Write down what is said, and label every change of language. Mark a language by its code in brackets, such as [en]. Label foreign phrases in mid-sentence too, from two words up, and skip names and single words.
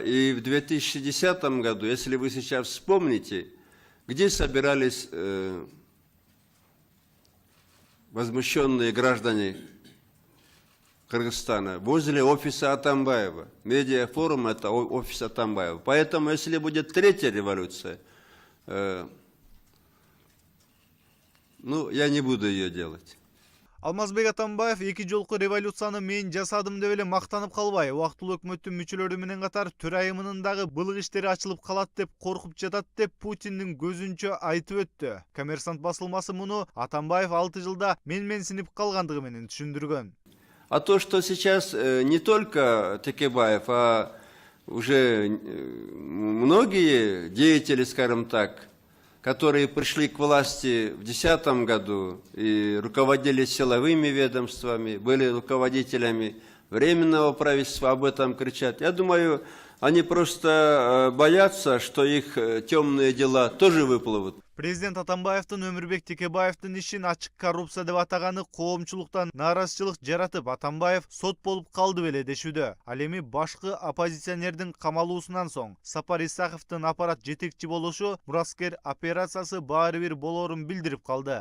[ru] И в 2010 году, если вы сейчас вспомните, где собирались возмущенные граждане Кыргызстана? Возле офиса Атамбаева. Медиафорум – это офис Атамбаева. Поэтому, если будет третья революция, я не буду ее делать. [ky] Алмазбек Атамбаев 2 жолку революцияны мен жасадым деп эле мактанып калбай, убактылуу өкмөттүн мүчөлөрү менен катар төрайымынын дагы былык иштери ачылып калат деп коркуп жатат деп Путиндин көзүнчө айтып өттү. Коммерсант басылмасы муну Атамбаев 6 жылда менменсинип калгандыгы менен түшүндүргөн. [ru] А то, что сейчас не только Текебаев, а уже многие деятели, скажем так, которые пришли к власти в 2010 году и руководили силовыми ведомствами, были руководителями Временного правительства, об этом кричат. Я думаю, они просто боятся, что их темные дела тоже выплывут. [ky] Президент Атамбаевдин Өмүрбек Текебаевдин ишин ачык коррупция деп атаганы коомчулуктан нааразычылык жаратып, Атамбаев сот болуп калды беле дешүүдө. Ал эми башкы оппозиционердин камалуусунан соң Сапар Исаковдун аппарат жетекчи болушу мураскер операциясы баары бир болоорун билдирип калды.